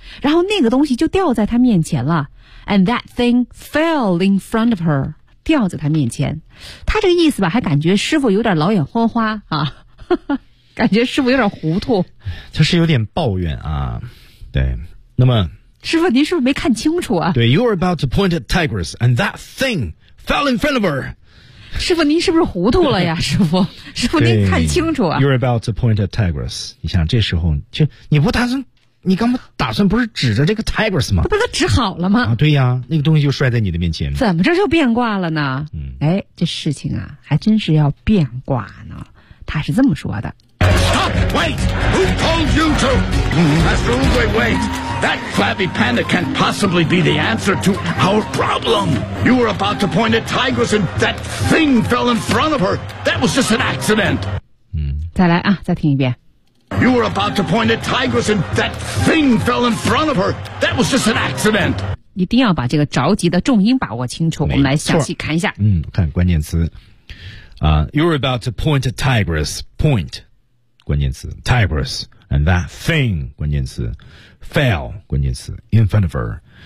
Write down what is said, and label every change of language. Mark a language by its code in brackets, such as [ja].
[zh] 然后那个东西就掉在他面前了 ， and that thing fell in front of her，掉在他面前。他这个意思吧，还感觉师傅有点老眼昏花啊，感觉师傅有点糊涂。他是有点抱怨啊，对，那么。” 师傅，您是不是没看清楚啊？对 ， You're about to point at tigers, and that thing fell in front of her。师傅，您是不是糊涂了呀？师傅，您看清楚啊？ You're about to point at tigers。你想，这时候就你不打算你刚刚打算不是指着这个 tigers 吗？他不是指好了吗？啊，对呀，那个东西就摔在你的面前。怎么这就变卦了呢？嗯，哎，这事情啊，还真是要变卦呢。他是这么说的 [en] ：Stop! Wait! Who told you to? Absolutely wait! That flabby panda can't possibly be the answer to our problem. You were about to point at tigers, and that thing fell in front of her. That was just an accident. [zh] 嗯，再来啊，再听一遍。 [en] You were about to point at tigers and that thing fell in front of her. That was just an accident. [zh] 一定要把这个着急的重音把握清楚，我们来详细看一下。嗯，看关键词。 You were about to point at tigers. Point. 关键词。Tigers. [en] And that thing. 关键词。Fell. 关键词。In front of her.